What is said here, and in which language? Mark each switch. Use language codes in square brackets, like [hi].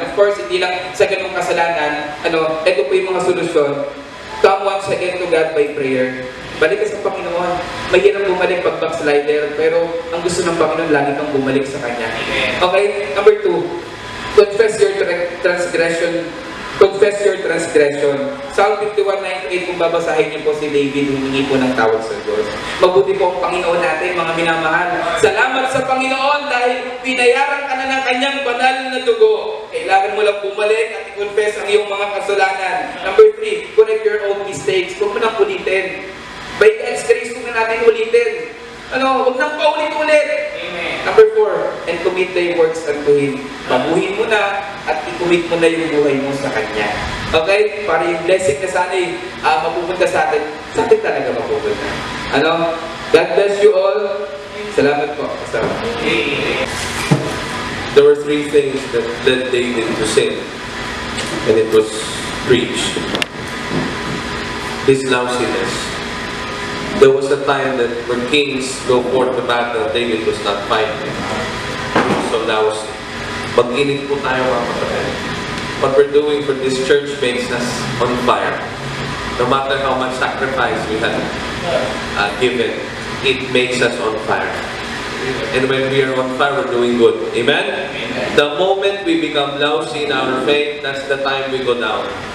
[tl] Of course, hindi lang sa ganyang kasalanan, ito po yung mga solusyon. [en] Come once again to God by prayer. [tl] Balik ka sa Panginoon. Mahirap bumalik pag backslider, pero ang gusto ng Panginoon, lagi kang bumalik sa Kanya. [en] Okay, number 2, confess your transgression. Confess your transgression. [tl] Psalm 51:98, kung babasahin niyo po si David, humingi po ng tawad sa Diyos. Mabuti po ang Panginoon natin, mga minamahal. Salamat sa Panginoon dahil binayaran ka na ng Kanyang banal na dugo. Kailangan mo lang bumalik at i-confess ang iyong mga kasalanan. [en] Number 3, correct your own mistakes. [tl] Huwag mo nang ulitin. [en] By God's grace, [tl] huwag na natin ulitin. Huwag nang paulit-ulit. [en] Number 4, and commit thy works unto Him. [tl] Pabuhin mo na at i-commit mo na yung buhay mo sa Kanya. Okay? Para yung blessing na sana mapupunta sa atin talaga mapupunta. [en] God bless you all. [tl] Salamat po. [en] There were 3 things that led David to sin, and it was preached. His lousiness. There was a time that when kings go forth to battle, David was not fighting. He was so lousy. [tl] Mag-init po tayo, mga kapatid. [en] What we're doing for this church makes us on fire. No matter how much sacrifice we have given, it makes us on fire. And when we are on fire, we're doing good. Amen? The moment we become lousy in our faith, that's the time we go down.